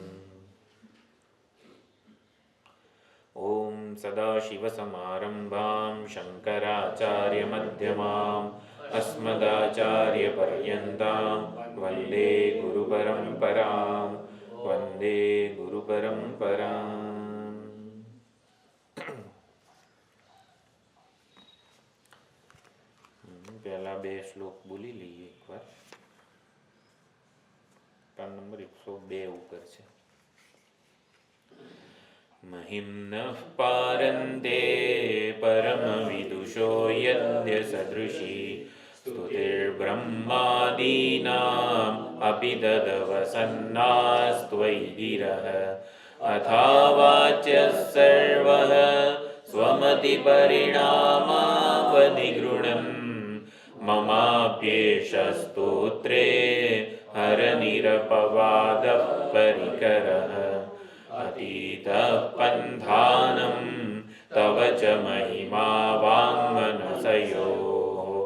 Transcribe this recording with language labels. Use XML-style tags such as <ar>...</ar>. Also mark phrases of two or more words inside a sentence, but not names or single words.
<sa>ॐ सदाशिवसमारम्भां शङ्कराचार्यमध्यमाम् अस्मदाचार्यपर्यन्तां वन्दे गुरुपरम्परां वन्दे गुरुपरम्पराम्।</sa> <gu>પહેલા બે શ્લોક બોલી લઈએ એકવાર. પાન નંબર 102 ઉપર છે.</gu> <sa>महिम्नः पारन्ते परमविदुषो यद्य सदृशी स्तुतिर्ब्रह्मादीनाम् अपि तदवसन्नास्त्वयि गिरः अथावाच्यः सर्वः स्वमतिपरिणामावधिगृणम् ममाप्येष स्तोत्रे हरनिरपवादः परिकरः अतीतः पन्थानं तव च महिमा वाङ्मनसयोः</sa>